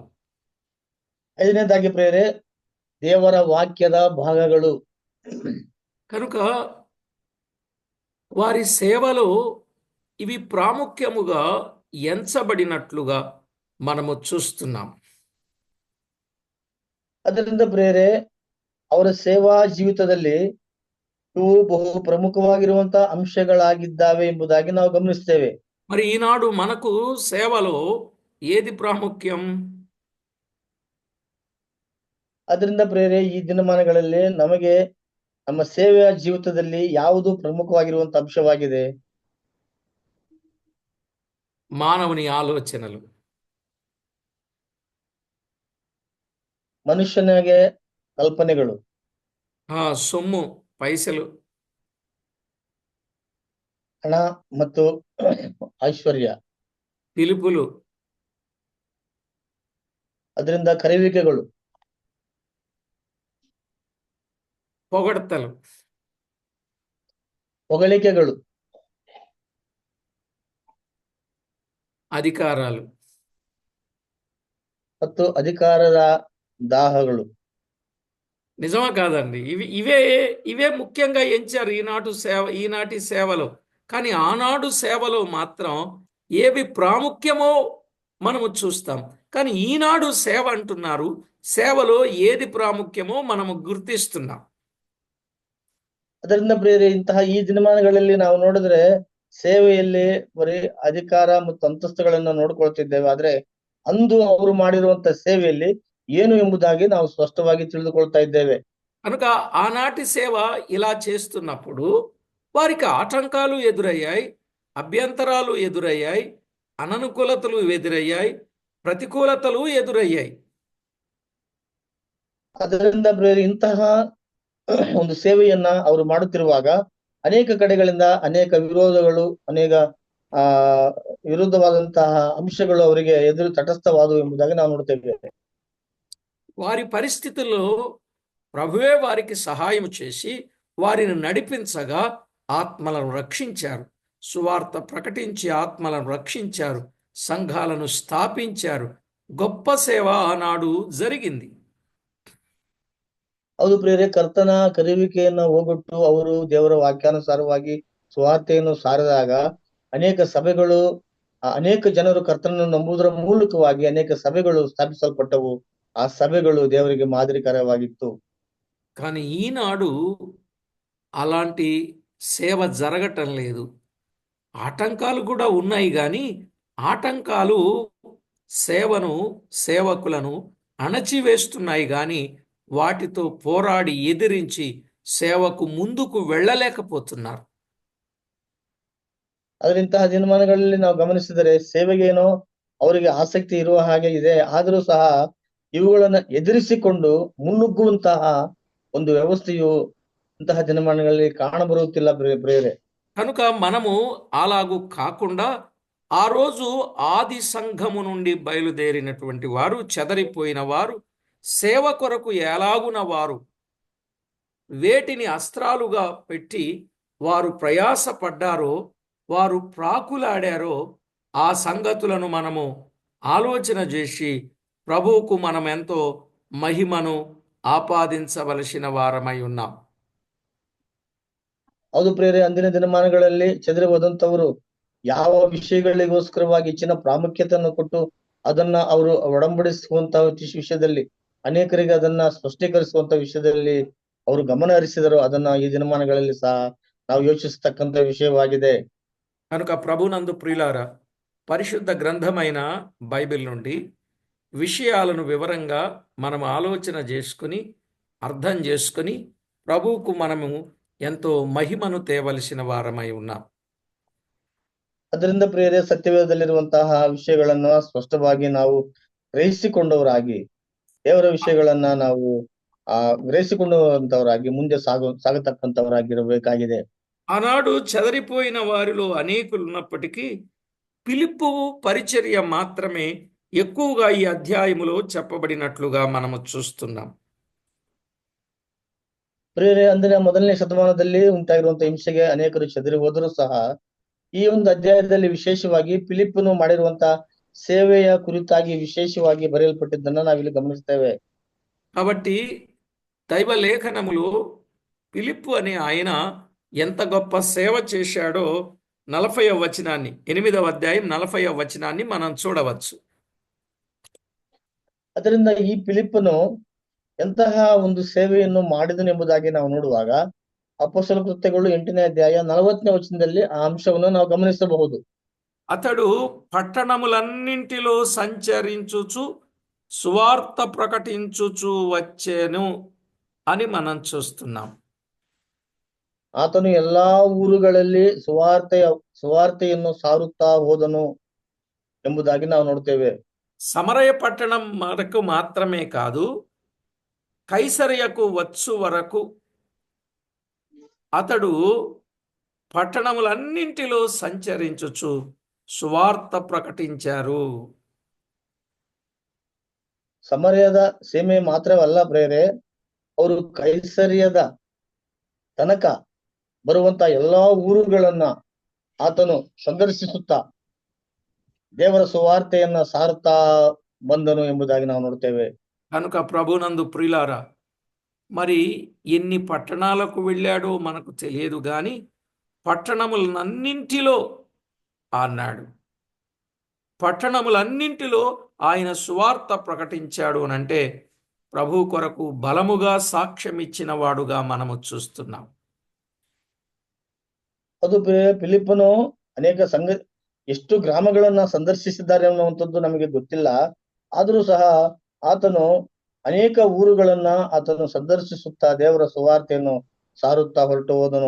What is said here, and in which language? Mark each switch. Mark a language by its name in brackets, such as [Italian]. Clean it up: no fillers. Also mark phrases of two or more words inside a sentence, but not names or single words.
[Kannada] ಐದನೇದಾಗಿ ಪ್ರೇರೆ ದೇವರ ವಾಕ್ಯದ ಭಾಗಗಳು. [Telugu] కనుక వారి సేవలో ఇవి ప్రాముఖ్యముగా ఎంచబడినట్లుగా మనము చూస్తున్నాం. [Kannada] ಅದರಿಂದ ಪ್ರೇರೆ ಅವರ ಸೇವಾ ಜೀವಿತದಲ್ಲಿ ಇವು ಬಹು ಪ್ರಮುಖವಾಗಿರುವಂತ ಅಂಶಗಳಾಗಿದ್ದಾವೆ ಎಂಬುದಾಗಿ ನಾವು ಗಮನಿಸ್ತೇವೆ. [Telugu] మరి ఈనాడు మనకు సేవలో ఏది ప్రాముఖ్యం? [Kannada] ಅದರಿಂದ ಪ್ರೇರೆ ಈ ದಿನಮಾನಗಳಲ್ಲಿ ನಮಗೆ ನಮ್ಮ ಸೇವೆಯ ಜೀವಿತದಲ್ಲಿ ಯಾವುದು ಪ್ರಮುಖವಾಗಿರುವಂತ ಅಂಶವಾಗಿದೆ? [Telugu] మానవుని ఆలోచనలు, [Kannada] ಮನುಷ್ಯನಿಗೆ ಕಲ್ಪನೆಗಳು, [Telugu] సొమ్ము, పైసలు, [Kannada] ಹಣ ಮತ್ತು ಐಶ್ವರ್ಯ, [Telugu] పిలుపులు, [Kannada] ಅದರಿಂದ ಕರೆಯುವಿಕೆಗಳು, [Telugu] పొగడ్తలు, [Kannada] ಹೊಗಳಿಕೆಗಳು, [Telugu] అధికారాలు, [Kannada] ಮತ್ತು ಅಧಿಕಾರದ ದಾಹಗಳು. [Telugu] నిజమా కాదండి? ఇవే ముఖ్యంగా ఎంచారు ఈనాటి సేవలో. కానీ ఆనాడు సేవలో మాత్రం ఏవి ప్రాముఖ్యమో మనము చూస్తాం. కానీ ఈనాడు సేవ అంటున్నారు, సేవలో ఏది ప్రాముఖ్యమో మనము గుర్తిస్తున్నాం. [Kannada] ಅದರಿಂದ ಪ್ರಿಯರೇ, ಇಂತಹ ಈ ದಿನಮಾನಗಳಲ್ಲಿ ನಾವು ನೋಡಿದ್ರೆ ಸೇವೆಯಲ್ಲಿ ಬರೀ ಅಧಿಕಾರ ಮತ್ತು ಅಂತಸ್ತುಗಳನ್ನ ನೋಡ್ಕೊಳ್ತಿದ್ದೇವೆ. ಆದ್ರೆ ಅಂದು ಅವರು ಮಾಡಿರುವಂತ ಸೇವೆಯಲ್ಲಿ ಏನು ಎಂಬುದಾಗಿ ನಾವು ಸ್ಪಷ್ಟವಾಗಿ ತಿಳಿದುಕೊಳ್ತಾ ಇದ್ದೇವೆ. [Telugu] కనుక ఆనాటి సేవ ఇలా చేస్తున్నప్పుడు వారికి ఆటంకాలు ఎదురయ్యాయి, అభ్యంతరాలు ఎదురయ్యాయి, అననుకూలతలు ఎదురయ్యాయి, ప్రతికూలతలు ఎదురయ్యాయి. [Kannada] ಅದರಿಂದ ಪ್ರಿಯರೇ, ಇಂತಹ ಒಂದು ಸೇವೆಯನ್ನ ಅವರು ಮಾಡುತ್ತಿರುವಾಗ ಅನೇಕ ಕಡೆಗಳಿಂದ ಅನೇಕ ವಿರೋಧಗಳು, ಅನೇಕ ಆ ವಿರುದ್ಧವಾದಂತಹ ಅಂಶಗಳು ಅವರಿಗೆ ಎದುರು ತಟಸ್ಥವಾದವು ಎಂಬುದಾಗಿ ನಾವು ನೋಡ್ತೇವೆ. [Telugu] వారి పరిస్థితుల్లో ప్రభువే వారికి సహాయం చేసి వారిని నడిపించగా ఆత్మలను రక్షించారు. సువార్త ప్రకటించి ఆత్మలను రక్షించారు. సంఘాలను స్థాపించారు. గొప్ప సేవ ఆనాడు జరిగింది. [Kannada] ಹೌದು ಪ್ರಿಯರೇ, ಕರ್ತನ ಕರೆಯುವಿಕೆಯನ್ನ ಹೋಗೊಟ್ಟು ಅವರು ದೇವರ ವಾಕ್ಯಾನುಸಾರವಾಗಿ ಸುವಾರ್ತೆಯನ್ನು ಸಾರಿದಾಗ ಅನೇಕ ಸಭೆಗಳು, ಅನೇಕ ಜನರು ಕರ್ತನನ್ನು ನಂಬುವುದರ ಮೂಲಕವಾಗಿ ಅನೇಕ ಸಭೆಗಳು ಸ್ಥಾಪಿಸಲ್ಪಟ್ಟವು. ಆ ಸಭೆಗಳು ದೇವರಿಗೆ ಮಾದರಿಕರವಾಗಿತ್ತು. [Telugu] కానీ ఈనాడు అలాంటి సేవ జరగటం లేదు. ఆటంకాలు కూడా ఉన్నాయి, కానీ ఆటంకాలు సేవను, సేవకులను అణచివేస్తున్నాయి, కానీ వాటితో పోరాడి ఎదిరించి సేవకు ముందుకు వెళ్ళలేకపోతున్నారు. [Kannada] ಆದ್ರೆ ಇಂತಹ ದಿನಮಾನಗಳಲ್ಲಿ ನಾವು ಗಮನಿಸಿದರೆ ಸೇವೆಗೇನೋ ಅವರಿಗೆ ಆಸಕ್ತಿ ಇರುವ ಹಾಗೆ ಇದೆ, ಆದರೂ ಸಹ ಇವುಗಳನ್ನ ಎದುರಿಸಿಕೊಂಡು ಮುನ್ನುಗ್ಗುವಂತಹ ಒಂದು ವ್ಯವಸ್ಥೆಯು ಇಂತಹ ದಿನಮಾನಗಳಲ್ಲಿ ಕಾಣಬರುತ್ತಿಲ್ಲ ಪ್ರಿಯರೇ. [Telugu] కనుక మనము అలాగూ కాకుండా ఆ రోజు ఆది సంఘము నుండి బయలుదేరినటువంటి వారు, చెదరిపోయిన వారు, సేవ కొరకు ఎలాగున వారు వేటిని అస్త్రాలుగా పెట్టి వారు ప్రయాసపడ్డారో, వారు ప్రాకులాడారో, ఆ సంగతులను మనము ఆలోచన చేసి ప్రభువుకు మనం ఎంతో మహిమను ఆపాదించవలసిన వారమై ఉన్నాం. [Kannada] ಹೌದು ಪ್ರಿಯರೇ, ಅಂದಿನ ದಿನಮಾನಗಳಲ್ಲಿ ಚೆದರಿ ಹೋದಂತವರು ಯಾವ ವಿಷಯಗಳಿಗೋಸ್ಕರವಾಗಿ ಹೆಚ್ಚಿನ ಪ್ರಾಮುಖ್ಯತೆಯನ್ನು ಕೊಟ್ಟು ಅದನ್ನ ಅವರು ಒಡಂಬಡಿಸುವಂತಹ ವಿಷಯದಲ್ಲಿ, ಅನೇಕರಿಗೆ ಅದನ್ನ ಸ್ಪಷ್ಟೀಕರಿಸುವಂತ ವಿಷಯದಲ್ಲಿ ಅವರು ಗಮನ ಹರಿಸಿದರು. ಅದನ್ನ ಈ ದಿನಮಾನಗಳಲ್ಲಿ ಸಹ ನಾವು ಯೋಚಿಸತಕ್ಕಂತ ವಿಷಯವಾಗಿದೆ. [Telugu] కనుక ప్రభునందు ప్రియులారా, పరిశుద్ధ గ్రంథమైన బైబిల్ నుండి విషయాలను వివరంగా మనం ఆలోచన చేసుకుని, అర్థం చేసుకుని ప్రభువుకు మనము ఎంతో మహిమను తేవలసిన వారమై ఉన్నాం. [Kannada] ಅದರಿಂದ ಪ್ರಿಯರೇ, ಸತ್ಯವೇದದಲ್ಲಿರುವಂತಹ ವಿಷಯಗಳನ್ನ ಸ್ಪಷ್ಟವಾಗಿ ನಾವು ಗ್ರಹಿಸಿಕೊಂಡವರಾಗಿ, ದೇವರ ವಿಷಯಗಳನ್ನ ನಾವು ಗ್ರಹಿಸಿಕೊಂಡಂತವರಾಗಿ ಮುಂದೆ ಸಾಗತಕ್ಕಂತವರಾಗಿರಬೇಕಾಗಿದೆ. [Telugu] ఆనాడు చెదరిపోయిన వారిలో అనేకులు ఉన్నప్పటికీ ఫిలిప్పు పరిచర్య మాత్రమే ఎక్కువగా ఈ అధ్యాయములో చెప్పబడినట్లుగా మనము చూస్తున్నాం. [Kannada] ಪ್ರಿಯರೇ, ಅಂದ್ರೆ ಮೊದಲನೇ ಶತಮಾನದಲ್ಲಿ ಉಂಟಾಗಿರುವಂತಹ ಹಿಂಸೆಗೆ ಅನೇಕರು ಚೆದರಿ ಹೋದರೂ ಸಹ ಈ ಒಂದು ಅಧ್ಯಾಯದಲ್ಲಿ ವಿಶೇಷವಾಗಿ ಫಿಲಿಪ್ಪನು ಮಾಡಿರುವಂತಹ ಸೇವೆಯ ಕುರಿತಾಗಿ ವಿಶೇಷವಾಗಿ ಬರೆಯಲ್ಪಟ್ಟಿದ್ದನ್ನ ನಾವಿಲ್ಲಿ ಗಮನಿಸ್ತೇವೆ. [Telugu] కాబట్టి దైవ లేఖనములో ఫిలిప్పు అనే ఆయన ఎంత గొప్ప సేవ చేశాడో 40వ వచనాన్ని, 8వ అధ్యాయం 40వ వచనాన్ని మనం చూడవచ్చు. [Kannada] ಅದರಿಂದ ಈ ಫಿಲಿಪ್ಪನು ಎಂತಹ ಒಂದು ಸೇವೆಯನ್ನು ಮಾಡಿದನೆಂಬುದಾಗಿ ನಾವು ನೋಡುವಾಗ ಅಪೊಸ್ತಲ ಕೃತ್ಯಗಳು 8ನೇ ಅಧ್ಯಾಯ 40ನೇ ವಚನದಲ್ಲಿ ಆ ಅಂಶವನ್ನು ನಾವು ಗಮನಿಸಬಹುದು. [Telugu] అతడు పట్టణములన్నింటిలో సంచరించుచు సువార్త ప్రకటించుచు వచ్చెను అని మనం చూస్తున్నాం. [Kannada] ಆತನು ಎಲ್ಲಾ ಊರುಗಳಲ್ಲಿ ಸುವಾರ್ತೆಯನ್ನು ಸಾರುತ್ತಾ ಹೋದನು ಎಂಬುದಾಗಿ ನಾವು ನೋಡ್ತೇವೆ. [Telugu] సమరయ పట్టణం వరకు మాత్రమే కాదు, కైసరయకు వచ్చు వరకు అతడు పట్టణములన్నింటిలో సంచరించుచు సువార్త ప్రకటించారు. [Kannada] ಸಮರಯದ ಸೀಮೆ ಮಾತ್ರವಲ್ಲ ಪ್ರೇರೆ, ಅವರು ಕೈಸರ್ಯದ ತನಕ ಬರುವಂತ ಎಲ್ಲಾ ಊರುಗಳನ್ನ ಆತನು ಸಂದರ್ಶಿಸುತ್ತಾ ದೇವರ ಸುವಾರ್ತೆಯನ್ನ ಸಾರುತ್ತಾ ಬಂದನು ಎಂಬುದಾಗಿ ನಾವು ನೋಡ್ತೇವೆ. [Telugu] కనుక ప్రభునందు ప్రియులారా, మరి ఎన్ని పట్టణాలకు వెళ్ళాడో మనకు తెలియదు, కానీ పట్టణములన్నింటిలో అన్నాడు. పట్టణములన్నింటిలో ఆయన సువార్త ప్రకటించాడు అనంటే ప్రభు కొరకు బలముగా సాక్ష్యం ఇచ్చిన వాడుగా మనము చూస్తున్నాం. [Kannada] ಅದು ಫಿಲಿಪ್ಪನು ಅನೇಕ ಎಷ್ಟು ಗ್ರಾಮಗಳನ್ನ ಸಂದರ್ಶಿಸಿದ್ದಾರೆ ಅನ್ನುವಂಥದ್ದು ನಮಗೆ ಗೊತ್ತಿಲ್ಲ. ಆದರೂ ಸಹ ಆತನು ಅನೇಕ ಊರುಗಳನ್ನ ಆತನು ಸಂದರ್ಶಿಸುತ್ತಾ ದೇವರ ಸುವಾರ್ತೆಯನ್ನು ಸಾರುತ್ತಾ ಹೊರಟು ಹೋದನು.